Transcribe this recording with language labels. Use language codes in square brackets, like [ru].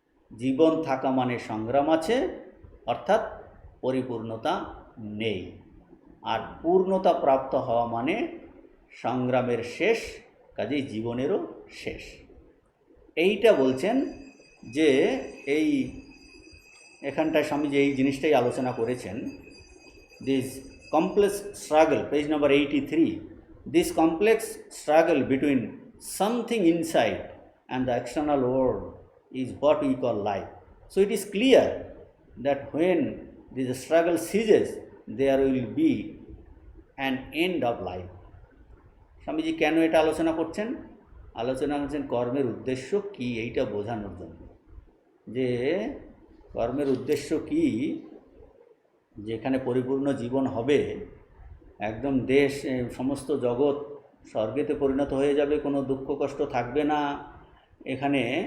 [bn] জীবন থাকা মানে সংগ্রাম আছে, অর্থাৎ পরিপূর্ণতা নেই। আর পূর্ণতা প্রাপ্ত হওয়া মানে সংগ্রামের শেষ, কাজেই জীবনেরও শেষ। এইটা বলছেন যে এই এখানটায় স্বামীজি এই জিনিসটাই আলোচনা করেছেন। [en] This complex struggle, page number 83, this complex struggle between something inside and the external world is what we call life. So it is clear that when this struggle ceases, there will be an end of life. [bn] Swamiji কেন এটা আলোচনা করছেন? আলোচনা করছেন কর্মের উদ্দেশ্য কি, এইটা বোঝানোর জন্য। যে কর্মের উদ্দেশ্য কি, যেখানে পরিপূর্ণ জীবন হবে, একদম দেশ, সমস্ত জগৎ স্বর্গেতে পরিণত হয়ে যাবে, কোনো দুঃখ কষ্ট থাকবে না এখানে।